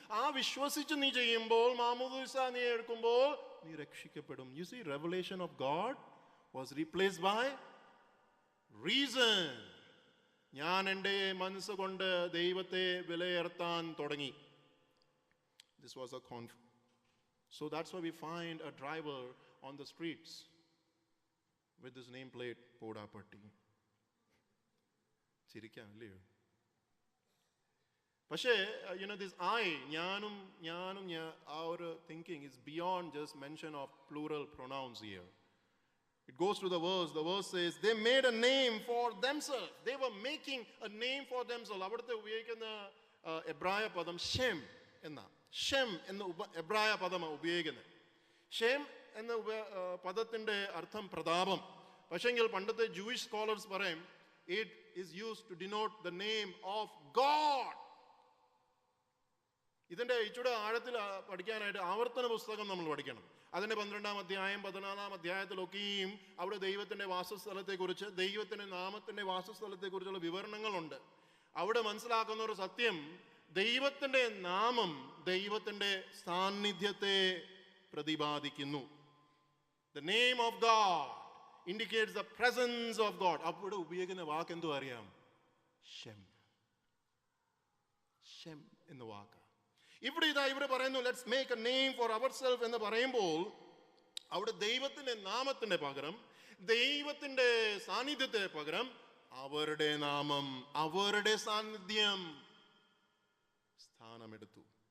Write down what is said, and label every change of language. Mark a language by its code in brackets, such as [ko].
[ml] ആ വിശ്വസിച്ച് നീ ചെയ്യുമ്പോൾ, മാമോദീസ നീ എടുക്കുമ്പോൾ നീ രക്ഷിക്കപ്പെടും. [en] You see, revelation of God was replaced by reason. [ml] ഞാൻ എൻ്റെ മനസ്സുകൊണ്ട് ദൈവത്തെ വിലയിരുത്താൻ തുടങ്ങി. [en] This was a conflict. So that's why we find a driver on the streets with this nameplate, Podapatti. [ml] ചിരിക്കാം അല്ലയോ? പക്ഷേ [en] this [ml] ഞാനും [en] our thinking is beyond just mention of plural pronouns here. It goes to the verse. The verse says they made a name for themselves. They were making a name for themselves. [ml] അവിടുത്തെ ഉപയോഗിക്കുന്ന എബ്രായ പദം Shem എന്ന എബ്രായ പദമാണ് ഉപയോഗിക്കുന്നത്. Shem എന്ന പദത്തിന്റെ അർത്ഥം പ്രതാപം. പക്ഷെങ്കിൽ പണ്ടത്തെ ജൂയിഷ് സ്കോളേഴ്സ് പറയും [en] it is used to denote the name of God. [ml] ഇതിന്റെ ഇച്ചിരി ആഴത്തിൽ പഠിക്കാനായിട്ട് ആവർത്തന പുസ്തകം നമ്മൾ പഠിക്കണം. അതിന്റെ 12-ാം അധ്യായം 14-ാം അധ്യായത്തിലൊക്കെയും അവിടെ ദൈവത്തിന്റെ വാസസ്ഥലത്തെക്കുറിച്ച്, ദൈവത്തിന്റെ നാമത്തിന്റെ വാസസ്ഥലത്തെക്കുറിച്ചുള്ള വിവരണങ്ങളുണ്ട്. അവിടെ മനസ്സിലാക്കുന്ന ഒരു സത്യം, ദൈവത്തിന്റെ നാമം ദൈവത്തിന്റെ സാന്നിധ്യത്തെ പ്രതിപാദിക്കുന്നു. [en] The name of God indicates the presence of God. [ml] അവിടെ ഉപയോഗിക്കുന്ന വാക്ക് എന്തോ അറിയാം? ഷെം എന്ന വാക്ക്. ഇവിടെ പറയുന്നു [en] let's make a name for ourself [ml] എന്ന് പറയുമ്പോൾ അവിടെ ദൈവത്തിന്റെ നാമത്തിന്റെ പകരം, ദൈവത്തിന്റെ സാന്നിധ്യത്തിന് പകരം അവരുടെ നാമം, അവരുടെ സാന്നിധ്യം സ്ഥാനമെടുത്തു.